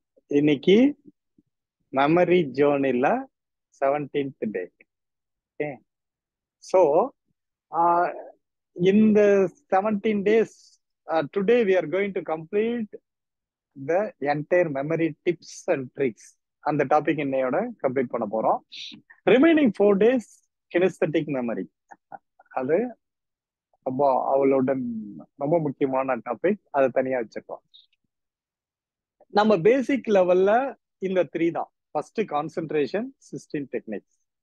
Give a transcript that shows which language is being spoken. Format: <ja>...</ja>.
<ta>இன்னைக்கு memory ஜேர்னில 17th டே.</ta> <en>okay, so</en> <ta>இந்த</ta> <en>17 days, today we are going to complete the entire memory tips and tricks.</en> <ta>அந்த topic இன்னையோட complete பண்ண போறோம். Remaining 4 days கினெஸ்தட்டிக் memory, அது ரொம்ப அவளோட ரொம்ப முக்கியமான டாபிக், அதை தனியா வச்சிருக்கோம். நம்ம பேசிக் லெவல்ல இந்த 3 தான். First concentration, cysteine techniques.</ta>